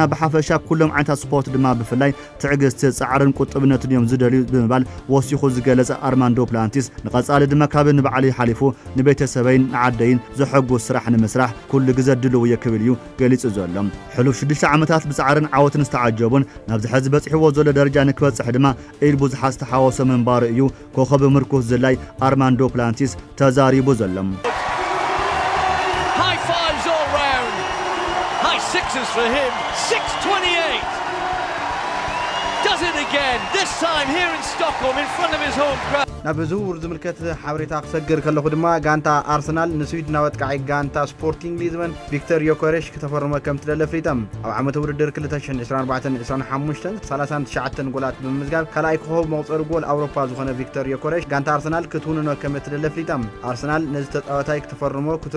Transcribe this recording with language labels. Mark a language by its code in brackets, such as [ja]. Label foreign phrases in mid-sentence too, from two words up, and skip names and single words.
[ti] ብሓፈሻ ኩሎም ዓይነታት ስፖርት ድማ ብፍላይ ትዕግስቲ ጻዕርን ቁጥብነትን እዮም ዝደልዩ ብምባል ወሲኹ ዝገለጸ ኣርማንዶ ፕላንቲስ ንቐጻሊ ድማ ካብ ንባዕሉ ሓሊፉ ንቤተሰበይን ንዓደይን ዘሐጉስ ስራሕ ንምስራሕ ኩሉ ግዜ ድልው እየ ክብል እዩ ገሊጹ ዘሎ ሕሉፍ 6 ዓመታት ብጻዕርን ዓወትን ዝተዓጀቡን ናብ ዝሕዚ በፂሕዎ ዘሎ ደረጃ ንክበጽሕ ድማ ኢል ብዙሓት ዝተሓወሰ ምንባሩ እዩ ኮኸብ ምርኩስ ዝላይ ኣርማንዶ ፕላንቲስ ተዛሪቡ ዘሎ [en] High fives all round. High sixes for him. 6:28. Does it again. This time here in Stockholm in front of his home crowd. [ti] ናብ ዝውውር ዝምልከት ሓበሬታ ክሰግር ከለኹ ድማ ጋንታ ኣርሰናል ንስዊድናዊ ወጥቃዒ ጋንታ ስፖርቲንግ ሊዝበን ቪክተር ዮኬሬሽ ከተፈርመ ከም ትደለ ፍሊጦም ኣብ ዓመት ውድድር 2024-25 39 ጎላት ብምምዝጋብ ካልኣይ ኮኸብ መቁፀሪ ጎል ኣውሮፓ ዝኾነ ቪክተር ዮኬሬሽ ጋንታ ኣርሰናል ክትውንኖ ከም ትደለ ፍሊጦም ኣርሰናል ነዚ ተፃዋታይ ክትፈርሞ ክቱር